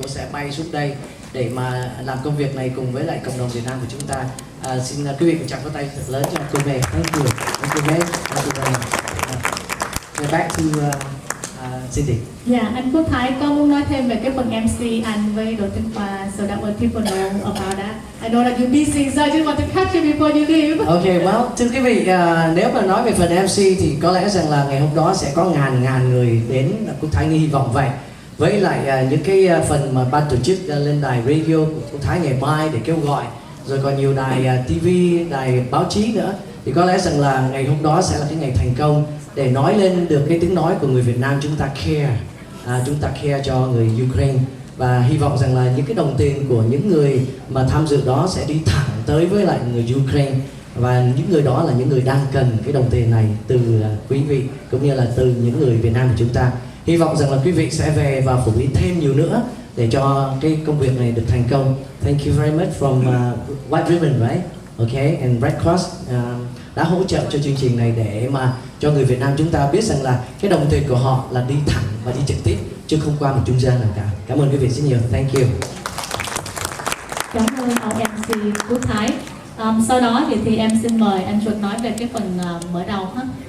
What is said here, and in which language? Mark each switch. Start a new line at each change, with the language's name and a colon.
Vietnamese: Cô sẽ bay xuống đây để mà làm công việc này cùng với lại cộng đồng Việt Nam của chúng ta. Xin quý vị một tràng pháo tay thật lớn cho cô May.
English: Thank you. Thank you, May. Thank you very much. We're back to Cindy.
Vietnamese: Dạ, anh Quốc Thái có muốn nói thêm về cái phần MC anh với đội tuyển Khoa,
English: so that when people know about that. I know that you're busy, so I just want to catch you before you leave. Okay, well,
Vietnamese: thưa quý vị, nếu mà nói về phần MC thì có lẽ rằng là ngày hôm đó sẽ có ngàn người đến. Quốc Thái hy vọng vậy. Với lại những cái phần mà ban tổ chức lên đài radio của Quốc Thái ngày mai để kêu gọi, rồi còn nhiều đài TV, đài báo chí nữa, thì có lẽ rằng là ngày hôm đó sẽ là cái ngày thành công để nói lên được cái tiếng nói của người Việt Nam. Chúng ta care cho người Ukraine, và hy vọng rằng là những cái đồng tiền của những người mà tham dự đó sẽ đi thẳng tới với lại người Ukraine, và những người đó là những người đang cần cái đồng tiền này từ quý vị cũng như là từ những người Việt Nam của chúng ta. Hy vọng rằng là quý vị sẽ về và phổ biến thêm nhiều nữa để cho cái công việc này được thành công.
English: Thank you very much from White Ribbon, right?
Vietnamese: Okay, and Red Cross đã hỗ trợ cho chương trình này để mà cho người Việt Nam chúng ta biết rằng là cái đồng tiền của họ là đi thẳng và đi trực tiếp, chứ không qua một trung gian nào cả. Cảm ơn quý vị rất nhiều.
English: Thank you.
Vietnamese: Cảm ơn ông MC Quốc Thái. Sau đó thì em xin mời anh Chuột nói về cái phần mở đầu ha.